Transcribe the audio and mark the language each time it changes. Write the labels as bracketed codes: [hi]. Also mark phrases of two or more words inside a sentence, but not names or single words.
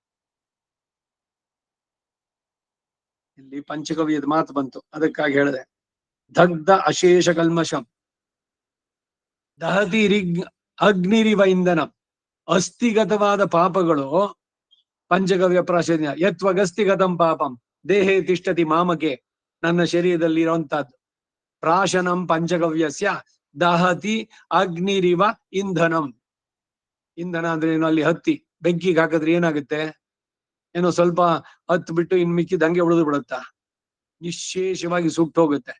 [kn] ಇಲ್ಲಿ ಪಂಚಗವ್ಯದ ಮಾತು ಬಂತು, ಅದಕ್ಕಾಗಿ ಹೇಳಿದೆ. [sa] ದಗ್ಧ ಅಶೇಷ ಕಲ್ಮಶಂ ದಹತಿ ಅಗ್ನಿರಿವ ಇಂಧನಂ. [kn] ಅಸ್ಥಿಗತವಾದ ಪಾಪಗಳು ಪಂಚಗವ್ಯ ಪ್ರಾಶನ್ಯ. [sa] ಯತ್ವಗಸ್ತಿಗತಂ ಪಾಪಂ ದೇಹೇ ತಿಷ್ಠತಿ ಮಾಮಕೆ. [kn] ನನ್ನ ಶರೀರದಲ್ಲಿ ಇರುವಂತಹದ್ದು [sa] ಪ್ರಾಶನಂ ಪಂಚಗವ್ಯಸ್ಯ ದಹತಿ ಅಗ್ನಿರಿವ ಇಂಧನಂ. [kn] ಇಂಧನ ಅಂದ್ರೆ ಏನು? ಅಲ್ಲಿ ಹತ್ತಿ ಬೆಂಕಿಗೆ ಹಾಕಿದ್ರೆ ಏನಾಗುತ್ತೆ? ಏನೋ ಸ್ವಲ್ಪ ಹತ್ತು ಬಿಟ್ಟು ಇನ್ ಮಿಕ್ಕಿದ ಹಂಗೆ ಉಳಿದು ಬಿಡುತ್ತಾ? ನಿಶೇಷವಾಗಿ ಸುಟ್ಟು ಹೋಗುತ್ತೆ.